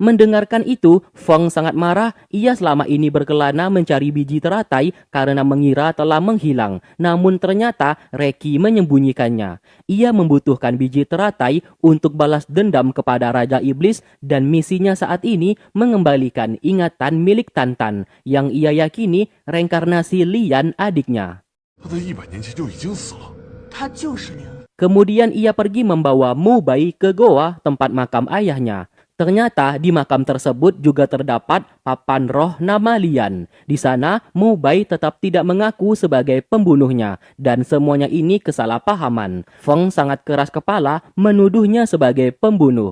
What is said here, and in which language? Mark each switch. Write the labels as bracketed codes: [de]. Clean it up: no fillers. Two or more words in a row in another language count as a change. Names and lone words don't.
[id] Mendengarkan itu, Feng sangat marah. Ia selama ini berkelana mencari biji teratai karena mengira telah menghilang. Namun ternyata Reki menyembunyikannya. Ia membutuhkan biji teratai untuk balas dendam kepada Raja Iblis dan misinya saat ini mengembalikan ingatan milik Tantan yang ia yakini reinkarnasi Lian adiknya. [zh] 他在100年前就已经死了。他就是灵。 [id] Kemudian ia pergi membawa Mu Bai ke goa tempat makam ayahnya. Ternyata di makam tersebut juga terdapat papan roh nama Lian. Di sana, Mu Bai tetap tidak mengaku sebagai pembunuhnya dan semuanya ini kesalahpahaman. Feng sangat keras kepala menuduhnya sebagai pembunuh.